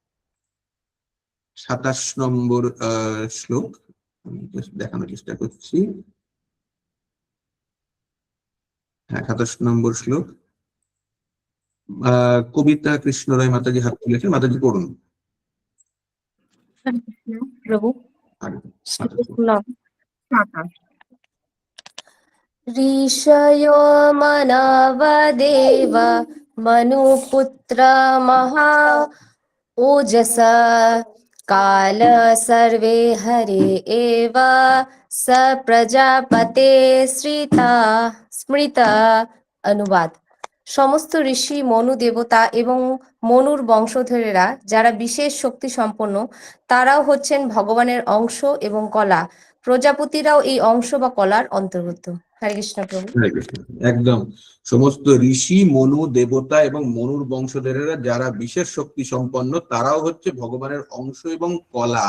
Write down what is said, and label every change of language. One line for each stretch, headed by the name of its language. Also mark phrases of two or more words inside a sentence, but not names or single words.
Bangla: 27 নম্বর শ্লোক আমি দেখানোর চেষ্টা করছি। হ্যাঁ, 27 নম্বর শ্লোক। কবিতা কৃষ্ণ রায় মাতাজি হাত তুলেছেন, মাতাজি পড়ুন। প্রভু
Sanskrit: ऋषयो मनवदेव मनुपुत्र महा ओजसा काल सर्वे हरे एव स प्रजापते स्मृता।
Bangla: অনুবাদ: সমস্ত ঋষি, মনু দেবতা এবং মনুর বংশধরেরা যারা বিশেষ শক্তি সম্পন্ন, তারাও হচ্ছেন ভগবানের অংশ এবং কলা। প্রজাপতিরাও এই অংশ বা কলার অন্তর্গত। হরে কৃষ্ণ প্রভু। হরে কৃষ্ণ। একদম সমস্ত ঋষি, মনু দেবতা এবং মনুর বংশধরেরা যারা বিশেষ শক্তি সম্পন্ন, তারাও হচ্ছে ভগবানের অংশ এবং কলা।